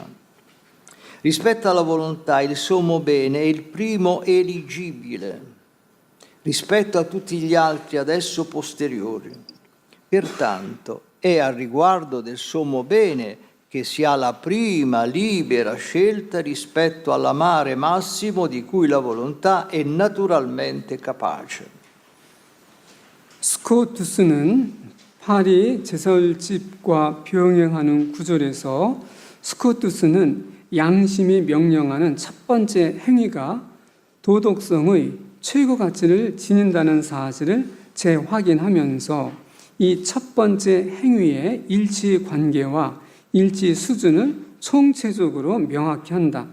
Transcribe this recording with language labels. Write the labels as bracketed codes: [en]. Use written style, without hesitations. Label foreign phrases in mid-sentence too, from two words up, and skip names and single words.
[it] Rispetto alla volontà, il sommo bene è il primo eligibile, rispetto a tutti gli altri ad esso posteriori. Pertanto, è al riguardo del sommo bene che si ha la prima libera scelta rispetto all'amare massimo di cui la volontà è naturalmente capace. [ko] 스코투스는 파리 제설집과 병행하는 구절에서 스코투스는 양심이 명령하는 첫 번째 행위가 도덕성의 최고 가치를 지닌다는 사실을 재확인하면서 이 첫 번째 행위의 일치 관계와 일치 수준을 총체적으로 명확히 한다.